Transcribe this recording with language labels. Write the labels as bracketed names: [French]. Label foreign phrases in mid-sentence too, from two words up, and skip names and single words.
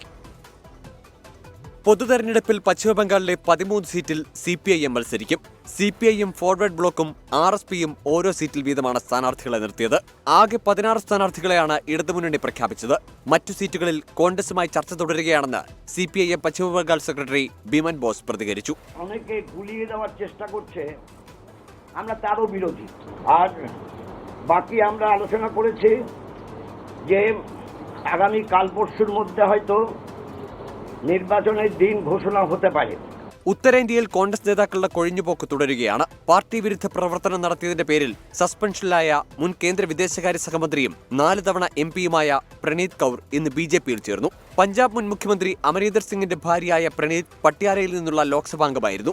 [Malayalam] പൊതുതെരഞ്ഞെടുപ്പിൽ പശ്ചിമബംഗാളിലെ 13 സീറ്റിൽ CPIM മത്സരിക്കും. CPIM ഫോർവേഡ് ബ്ലോക്കും RSPയും ഓരോ സീറ്റിൽ വീതമാണ് സ്ഥാനാർത്ഥികളെ നിർത്തിയത്. ആകെ 16 സ്ഥാനാർത്ഥികളെയാണ് ഇടതുമുന്നണി പ്രഖ്യാപിച്ചത്. മറ്റു സീറ്റുകളിൽ കോൺഗ്രസുമായി ചർച്ച തുടരുകയാണെന്ന് CPIM പശ്ചിമബംഗാൾ സെക്രട്ടറി বিমান ബോസ് പ്രതികരിച്ചു. [Bangla] অনেকে গুলিয়ে দেওয়ার চেষ্টা করছে, আমরা তারও বিরোধী। আর বাকি আমরা আলোচনা করেছি যে আগামী কাল পরশুর মধ্যে হয়তো নির্বাচনের দিন ঘোষণা হতে পারে. [Malayalam] ഉത്തരേന്ത്യയിൽ കോൺഗ്രസ് നേതാക്കളുടെ കൊഴിഞ്ഞുപോക്ക് തുടരുകയാണ്. പാർട്ടി വിരുദ്ധ പ്രവർത്തനം നടത്തിയതിന്റെ പേരിൽ സസ്പെൻഷനിലായ മുൻ കേന്ദ്ര വിദേശകാര്യ സഹമന്ത്രിയും 4 തവണ MP-യുമായ പ്രണീത് കൗർ ഇന്ന് BJP-യിൽ ചേർന്നു. പഞ്ചാബ് മുൻ മുഖ്യമന്ത്രി അമരീന്ദർ സിംഗിന്റെ ഭാര്യയായ പ്രണീത് പട്യാലയിൽ നിന്നുള്ള ലോക്സഭാംഗമായിരുന്നു.